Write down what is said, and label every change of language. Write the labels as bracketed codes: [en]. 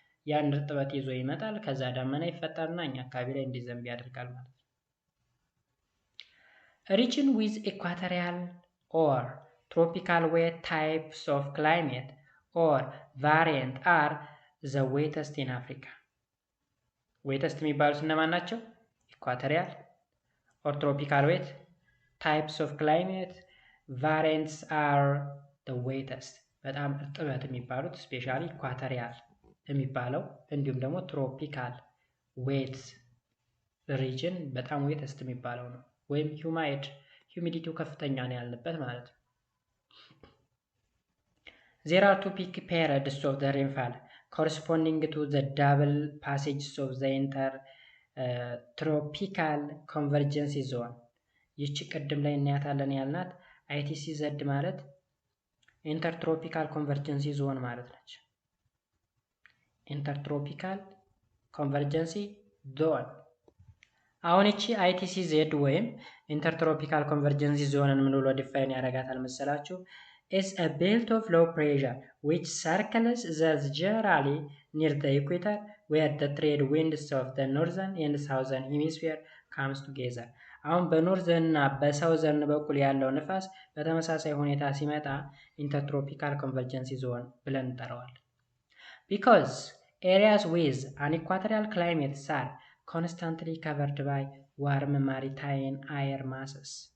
[am] ያን እርጥበት ይዞ ይመጣል። ከዛ ደመና ይፈጠርና እኛ አካባቢ ላይ እንዲዘንብ ያደርጋል ማለት ነው። [en] Region with equatorial or tropical wet types of climate or variant are the wettest in Africa. [am] ዌተስት የሚባሉት እነማን ናቸው? [en] ኢኳቶሪያል or tropical wet types of climate variants are the wettest. [am] በጣም እርጥበት የሚባሉት ስፔሻሊ ኢኳቶሪያል የሚባለው እንዲሁም ደግሞ ትሮፒካል ዌት ሪጅን በጣም ዌተስት የሚባለው ነው። ወይም ሂዩሚዲቲው ከፍተኛ ነው ያለበት ማለት ነው። [en] There are two peak periods of the rainfall corresponding to the double passages of the intertropical convergence zone. [am] ይህች ቅድም ላይ እናያታለን ያልናት ITCZ ማለት ኢንተርትሮፒካል ኮንቨርጀንሲ ዞን ማለት ነች። ኢንተርትሮፒካል ኮንቨርጀንሲ ዞን አሁን እቺ ITCZ ወይም ኢንተርትሮፒካል ኮንቨርጀንሲ ዞንን ምን ብሎ ዲፋይን ያደርጋታል መሰላችሁ? [en] is a belt of low pressure which circles the generally near the equator where the trade winds of the northern and southern hemisphere comes together. [am] አሁን በኖርዘርን እና በሳውዘርን በኩል ያለው ንፋስ በተመሳሳይ ሁኔታ ሲመጣ ኢንተርትሮፒካል ኮንቨርጀንሲ ዞን ብለን እንጠራዋለን። [en] because areas with an equatorial climate are constantly covered by warm maritime air masses.